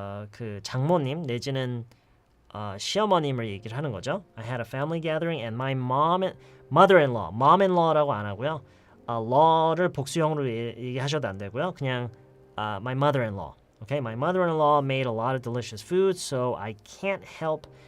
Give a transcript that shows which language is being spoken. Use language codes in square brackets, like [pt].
[ko] 그 장모님 내지는 시어머님을 얘기를 하는 거죠. [en] I had a family gathering and my mother-in-law, mom-in-law [ko] 라고 안 하고요. law를 복수형으로 얘기하셔도 안 되고요. [en] 그냥 my mother-in-law. Okay, my mother-in-law made a lot of delicious food, so I can't help.